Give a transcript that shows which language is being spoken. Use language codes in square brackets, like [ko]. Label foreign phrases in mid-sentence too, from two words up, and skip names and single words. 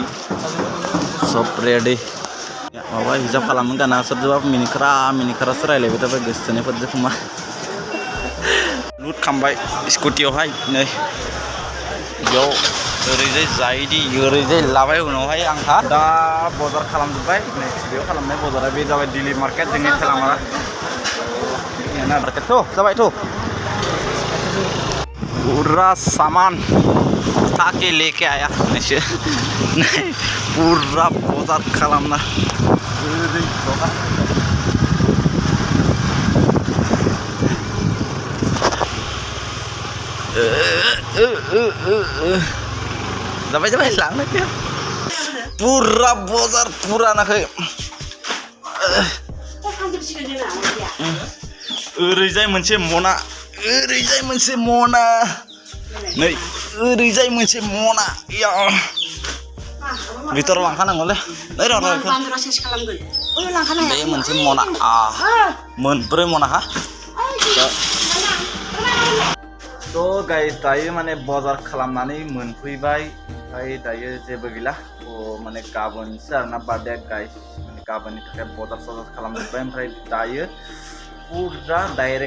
[brx] सब रेडि माबा हिसाब खालामो गाना सोरजोंबा मिनिखारासो रायलायबाय थाबाय गोसोथोनायफोरजों खोमा लुट खालामबाय स्कुटियावहाय नै बेयाव ओरैजाय जायोदि ओरैजाय लाबाय उनावहाय आंहा दा बाजार खालामजोब्बाय नै बेयाव खालामनाय बाजारा बे जाबाय दिल्ली मार्केट जोंनि थेलामारा मार्केट थ' जाबायथ' [hi] पूरा सामान उठा के लेके आया ऐसे पूरा बाजार खालामना [brx] जाबाय जाबाय लांनो पूरा बाजार पूरा नाखै ओरैजाय मोनसे मना ओरैजाय मोनसे मना नै ओरैजाय मोनसे मना या भितराव लांखानांगौलै नै र' बे मोनसे मना मोनब्रै मना हा थ' गाइस दायो माने बाजार खालामनानै मोनफैबाय ओमफ्राय दायो जेबो गैला माने गाबोनसो आरोना बार्थडे गाइस माने गाबोननि थाखाय बाजार खालामजोब्बाय ओमफ्राय दायो पूरा डाइरेक्ट